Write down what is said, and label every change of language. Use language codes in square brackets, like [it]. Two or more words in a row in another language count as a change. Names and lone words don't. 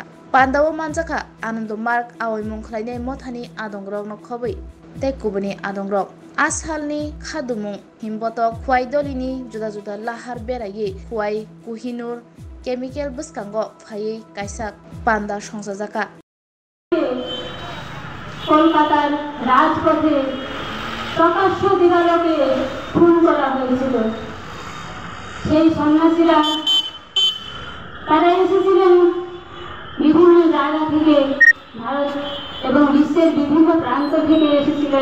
[trp] Pandao manjaka Anando Mark awaimung khlainai mothani adongrok no khobai tei kubuni adongrok. Asalni khadumung himbotok khuai dolini juda juda lahar berai khuai Kohinoor chemical buskango phai kaisa panda songsajaka. [bn] কলকাতার রাজপথে প্রকাশ্য দিবালোকে খুন করা হয়েছিল। সেই সন্ন্যাসীরা তারা এসেছিলেন বিভিন্ন জায়গা থেকে, ভারত এবং বিশ্বের বিভিন্ন প্রান্ত থেকে এসেছিলেন।